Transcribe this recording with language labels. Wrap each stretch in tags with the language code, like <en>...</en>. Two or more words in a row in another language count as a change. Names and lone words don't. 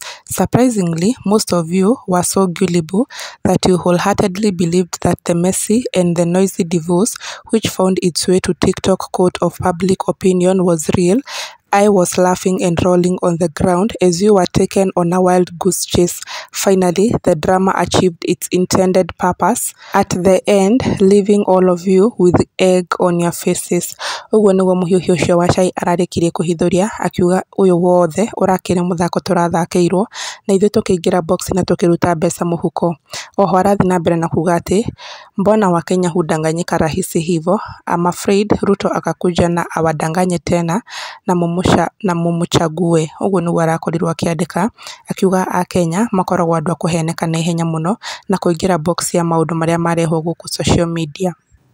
<en>Surprisingly, most of you were so gullible that you wholeheartedly believed that the messy and the noisy divorce which found its way to TikTok court of public opinion was real. I was laughing and rolling on the ground as you were taken on a wild goose chase. Finally, the drama achieved its intended purpose at the end, leaving all of you with egg on your faces.</en> <ki>Ũguo nĩguo mũhiũhi ũcio wa Chai ararĩkirie kũhithũria akiuga ũyũ wothe ũrakĩrĩ mũthako tũrathakĩirwo na ithuĩ tũkĩingĩra box na tũkĩruta mbeca mũhuko. Oho arathi na mbere na kuga atĩ</ki> <sw>mbona Wakenya hudanganyika rahisi hivo,</sw> <en>I'm afraid</en> <sw>Ruto akakuja na awadanganye tena na mumuchague.</sw> <ki>Ũguo nĩguo arakorirwo akĩandĩka akiuga Akenya makoragwo andũ a kũheneka na ihenya mũno na kũingĩra box ya maũndũ marĩa marehwo gũkũ</ki> <en>social media.</en>